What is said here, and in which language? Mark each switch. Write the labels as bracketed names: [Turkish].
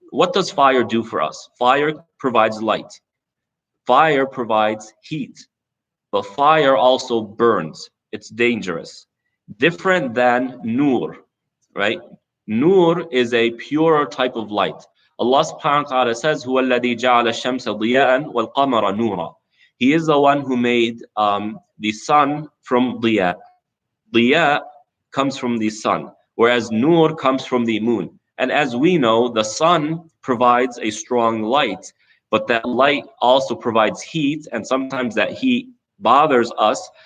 [English] What does fire do for us? Fire provides light. Fire provides heat. But fire also burns. It's dangerous. Different than nur, right? Nur is a purer type of light. [Arabic] Allah subhanahu wa ta'ala says, هُوَ الَّذِي جَعَلَ الشَّمْسَ ضِيَاءً وَالْقَمَرَ نُورًا. [English] He is the one who made the sun from diya. Diya comes from the sun, whereas nur comes from the moon. And as we know, the sun provides a strong light, but that light also provides heat, and sometimes that heat bothers us.